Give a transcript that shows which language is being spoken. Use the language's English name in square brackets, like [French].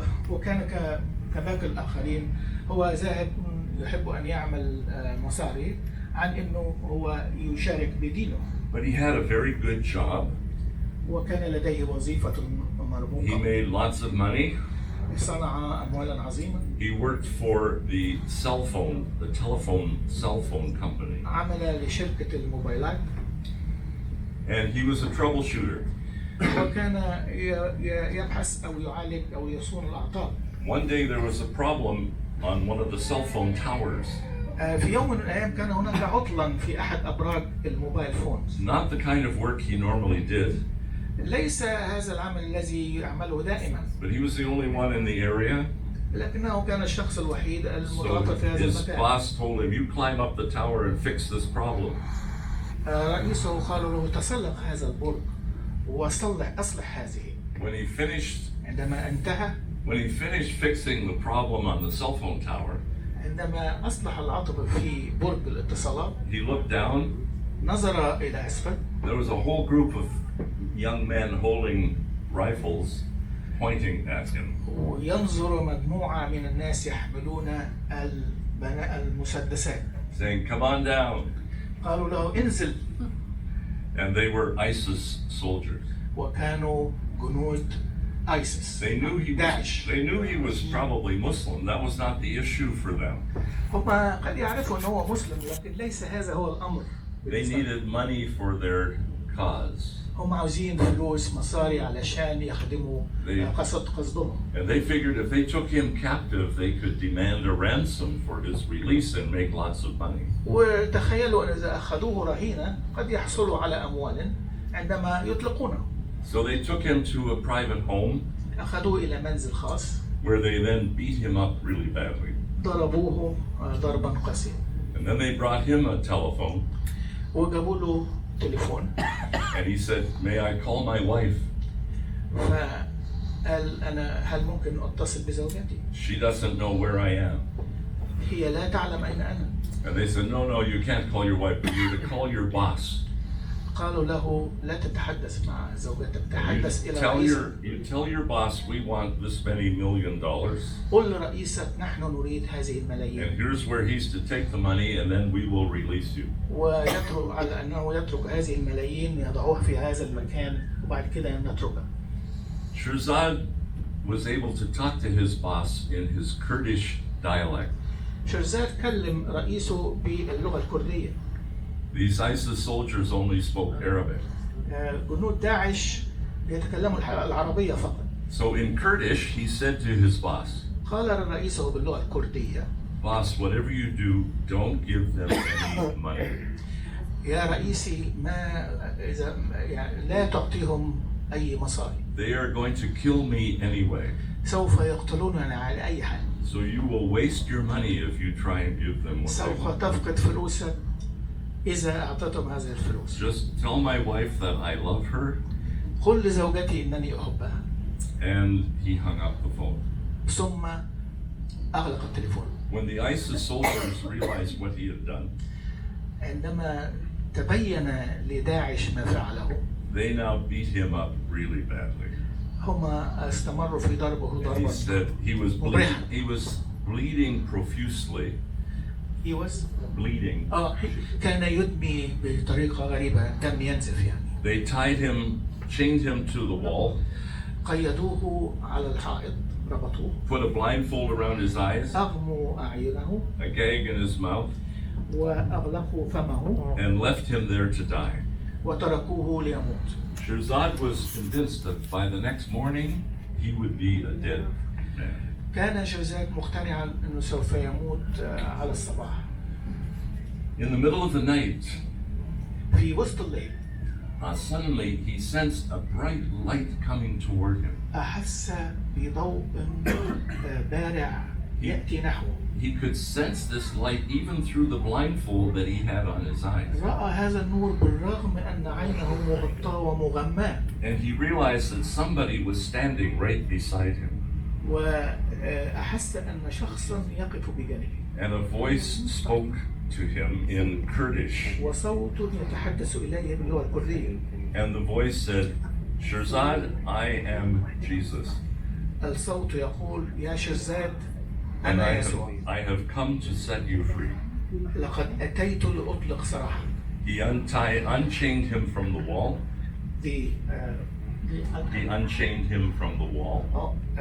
[Arabic] وكان كباقي الآخرين هو ذاهب يحب أن يعمل مصاري عن إنه هو يشارك بدينه. [English] But he had a very good job. [Arabic] وكان لديه وظيفة مرموقة. [English] He made lots of money. [Arabic] صنع أموالا عظيمة. [English] He worked for the telephone cell phone company. [Arabic] عمل لشركة الموبايلات. [English] And he was a troubleshooter. [Arabic] وكان يبحث أو يعالج أو يصون الأعطال. [English] One day there was a problem on one of the cell phone towers. [Arabic] في يوم من الأيام كان هناك عطلا في أحد أبراج الموبايل فونز. [English] Not the kind of work he normally did. [Arabic] ليس هذا العمل الذي يعمله دائما. [English] But he was the only one in the area. [Arabic] لكنه كان الشخص الوحيد المتوفر في هذا المكان. [English] His boss told him, "You climb up the tower and fix this problem." [Arabic] رئيسه قال له تسلق هذا البرج وأصلح هذه. عندما انتهى. [English] When he finished fixing the problem on the cell phone tower. [Arabic] عندما أصلح العطب في برج الاتصالات. [English] He looked down. [Arabic] نظر إلى أسفل. [English] There was a whole group of young men holding rifles, pointing at him. [Arabic] وينظر مجموعة من الناس يحملون المسدسات. [English] Saying, "Come on down." [Arabic] قالوا له انزل. [English] And they were ISIS soldiers. [Arabic] وكانوا جنود ISIS. [English] They knew he was probably Muslim. That was not the issue for them. [Arabic] هم قد يعرفوا أنه هو مسلم لكن ليس هذا هو الأمر. [English] They needed money for their cause. [Arabic] هم عاوزين فلوس مصاري علشان يخدموا قصدهم. [English] And they figured if they took him captive, they could demand a ransom for his release and make lots of money. [Arabic] وتخيلوا أن إذا أخذوه رهينة قد يحصلوا على أموال عندما يطلقونه. [English] So they took him to a private home. [Arabic] أخذوه إلى منزل خاص. [English] Where they then beat him up really badly. [Arabic] ضربوه ضربا قاسيا. [English] And then they brought him a telephone. [Arabic] وجابوا له تليفون. [English] And he said, "May I call my wife?" [Arabic] فقال أنا هل ممكن أتصل بزوجتي؟ [English] She doesn't know where I am. [Arabic] هي لا تعلم أين أنا. [English] And they said, "No, you can't call your wife, but you're to call your boss." [Arabic] قالوا له لا تتحدث مع زوجتك، تحدث إلى رئيسك. [English] You tell your boss we want this many $1 million. [Arabic] قل لرئيسك نحن نريد هذه الملايين. [English] And here's where he's to take the money, and then we will release you. [Arabic] ويترك على أنه يترك هذه الملايين يضعوها في هذا المكان وبعد كده نتركها. [English] Shirzad was able to talk to his boss in his Kurdish dialect. [Arabic] شيرزاد كلم رئيسه باللغة الكردية. [English] These ISIS soldiers only spoke Arabic. [Arabic] جنود داعش يتكلموا العربية فقط. [English] So in Kurdish, he said to his boss. [Arabic] قال لرئيسه باللغة الكردية. [English] Boss, whatever you do, don't give them any money. [Arabic] يا رئيسي إذا يعني لا تعطيهم أي مصاري. [English] They are going to kill me anyway. [Arabic] سوف يقتلونني على أي حال. [English] So you will waste your money if you try and give them what they want. [Arabic] سوف تفقد فلوسك إذا أعطيتهم هذه الفلوس. [English] Just tell my wife that I love her. [Arabic] قل لزوجتي إنني أحبها. [English] And he hung up the phone. [Arabic] ثم أغلق التليفون. [English] When the ISIS soldiers realized what he had done. [Arabic] عندما تبين لداعش ما فعله. [English] They now beat him up really badly. [Arabic] هم استمروا في ضربه ضربا. [English] He said he was bleeding profusely. He was Bleeding. [Arabic] كان يدمي بطريقة غريبة، دم ينزف يعني. [English] They tied him, chained him to the wall, [Arabic] قيدوه على الحائط، ربطوه، [English] put a blindfold around his eyes, [Arabic] أغموا أعينه [English] a gag in his mouth, [Arabic] وأغلقوا فمه [English] and left him there to die. [Arabic] وتركوه ليموت. [English] Shirzad was convinced that by the next morning he would be a dead man. [Arabic] كان شيرزاد مقتنعا أنه سوف يموت على الصباح. [English] In the middle of the night, [Arabic] في وسط الليل [English] suddenly he sensed a bright light coming toward him. [Arabic] أحس بضوء بارع يأتي نحوه. [English] He could sense this light even through the blindfold that he had on his eyes. [Arabic] رأى هذا النور بالرغم أن عينه مغطاة ومغماة. [English] And he realized that somebody was standing right beside him. [Arabic] وأحس أن شخصا يقف بجانبه. [English] And a voice spoke to him in Kurdish. [Arabic] وصوت يتحدث إليه باللغة الكردية. [English] And the voice said, Shirzad, I am Jesus. [Arabic] الصوت يقول يا شيرزاد [English] And [Arabic] أنا يسوع. [English] I have come to set you free. [Arabic] لقد أتيت لأطلق سراحك. [English] He unchained him from the wall. He unchained him from the wall.